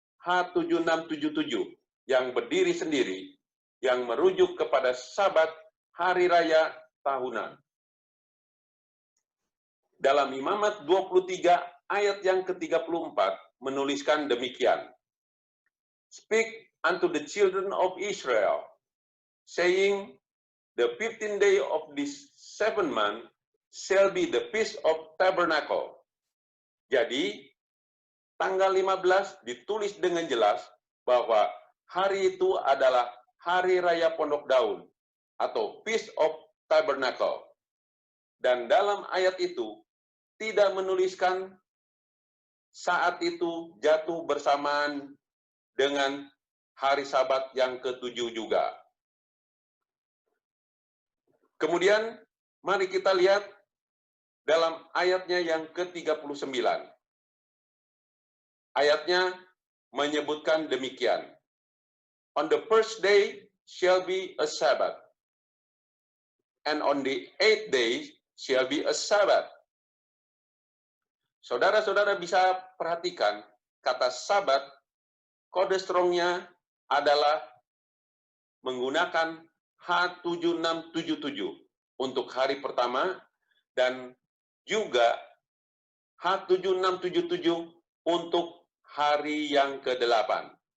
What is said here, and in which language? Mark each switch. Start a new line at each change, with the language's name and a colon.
Indonesian: H7677 yang berdiri sendiri, yang merujuk kepada Sabat Hari Raya Tahunan. Dalam Imamat 23 ayat yang ke-34 menuliskan demikian.
English: Speak unto the children of Israel, saying, the 15th day of this 7th month shall be the Feast of Tabernacle.
Indonesian: Jadi, tanggal 15 ditulis dengan jelas bahwa hari itu adalah Hari Raya Pondok Daun atau Feast of Tabernacle. Dan dalam ayat itu tidak menuliskan saat itu jatuh bersamaan dengan hari Sabat yang ke-7 juga. Kemudian, mari kita lihat dalam ayatnya yang ke-39. Ayatnya menyebutkan demikian.
English: On the first day shall be a Sabbath, and on the 8th day shall be a Sabbath.
Indonesian: Saudara-saudara bisa perhatikan, kata Sabat, kode strongnya adalah menggunakan H7677 untuk hari pertama dan juga H7677 untuk hari yang ke-8.